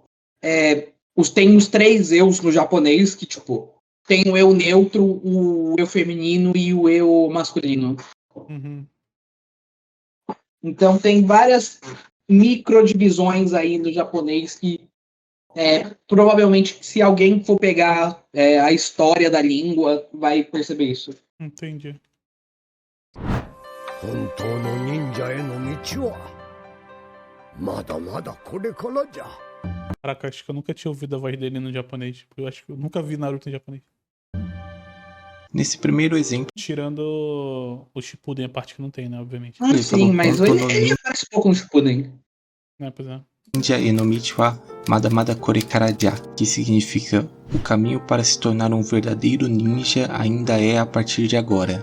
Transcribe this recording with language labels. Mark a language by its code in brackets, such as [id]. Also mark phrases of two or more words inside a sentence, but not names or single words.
[pt] Tem os 3 eus no japonês, que, tipo, tem o eu neutro, o eu feminino e o eu masculino. Então tem várias microdivisões aí no japonês que provavelmente se alguém for pegar a história da língua vai perceber isso. Entendi. [ja] 本当の忍者への道はまだまだこれからじゃ。 [pt] Caraca, acho que eu nunca tinha ouvido a voz dele no japonês. Eu acho que eu nunca vi Naruto em japonês. Nesse primeiro exemplo, Tirando o Shippuden, a parte que não tem, né? Obviamente. Ah, Ele sim, falou mas ponto ele, no ele ninja. aparece pouco no Shippuden. Né, pois é. [ja] 忍者への道はまだまだこれからじゃ, [pt] que significa o caminho para se tornar um verdadeiro ninja ainda é a partir de agora.